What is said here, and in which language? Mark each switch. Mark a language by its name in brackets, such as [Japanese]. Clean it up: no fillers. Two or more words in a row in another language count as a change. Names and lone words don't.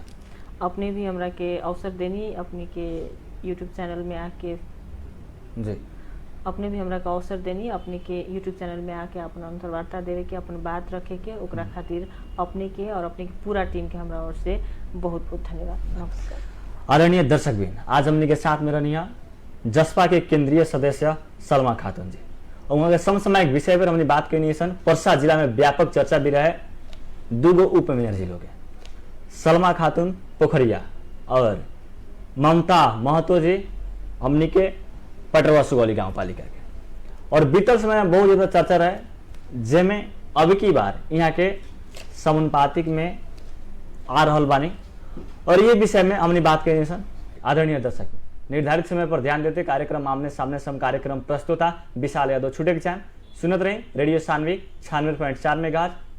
[Bhojpuri] अपने भी हमरा के अवसर देनी, अपने के यूट्यूब चैनल में आके जी, अपने भी हमरा का अवसर देनी, अपने के यूट्यूब चैनल में आके अपन अंतर्वार्ता देवे के, अपन बात रखे के, ओकरा खातिर अपने के और अपने के पूरा टीम के हमरा ओर से बहुत बहुत धन्यवाद। नमस्कार। आदरणीय दर्शकबिन, आज हमने के साथ में रहनी जसपा के केंद्रीय सदस्य सलमा खातून जी, और वहाँ के समसामयिक विषय पर हमने बात करनी सन। पर्सा जिला में व्यापक चर्चा भी रहे, दूगो उप मेयर जिलों के सलमा खातून पोखरिया और ममता महतो जी हमने के पटरवा सुगौली गाँव पालिका के। और बीतल समय में बहुत ज़्यादा चर्चा रहे, जेमें अब की बार यहाँ के समानुपातिक में आ रहल बानी, और ये विषय में हमने बात करनी सन। आदरणीय दर्शक, निर्धारित समय पर ध्यान देते कार्यक्रम आमने सामने से हम कार्यक्रम प्रस्तुता विशाल यादव छुटे के चाहें सुनत रहे रेडियो सानवी 96.4 मेगाहर्ट्ज।